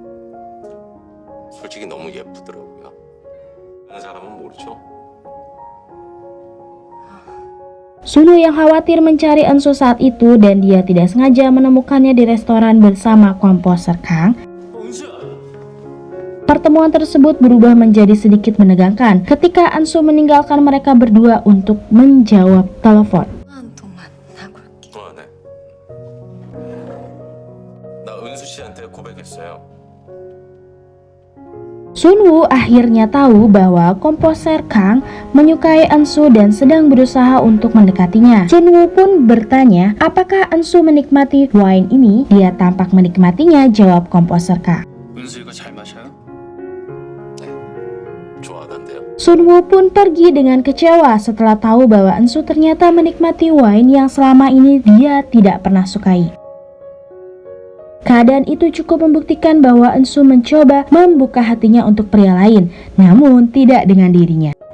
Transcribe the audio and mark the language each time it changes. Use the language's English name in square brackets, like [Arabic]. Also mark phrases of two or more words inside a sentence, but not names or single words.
[Korean] 솔직히 너무 예쁘더라고요. 다른 사람은 모르죠. [Indonesian] Sunwoo yang khawatir mencari Eunsu saat itu dan dia tidak sengaja menemukannya di restoran bersama komposer Kang. Pertemuan tersebut berubah menjadi sedikit menegangkan ketika Eunsu meninggalkan mereka berdua untuk menjawab telepon. [Korean] 한동안 하고 올게. 네. 나 은수 씨한테 고백했어요. [Indonesian] Sunwoo akhirnya tahu bahwa komposer Kang menyukai Eunsu dan sedang berusaha untuk mendekatinya. Sunwoo pun bertanya apakah Eunsu menikmati wine ini. Dia tampak menikmatinya, jawab komposer Kang. [Korean] 은수 이거 잘 마셔요? 좋아하던데요. [Indonesian] Sunwoo pun pergi dengan kecewa setelah tahu bahwa Eunsu ternyata menikmati wine yang selama ini dia tidak pernah sukai. Keadaan itu cukup membuktikan bahwa Eunsu mencoba membuka hatinya untuk pria lain, namun tidak dengan dirinya.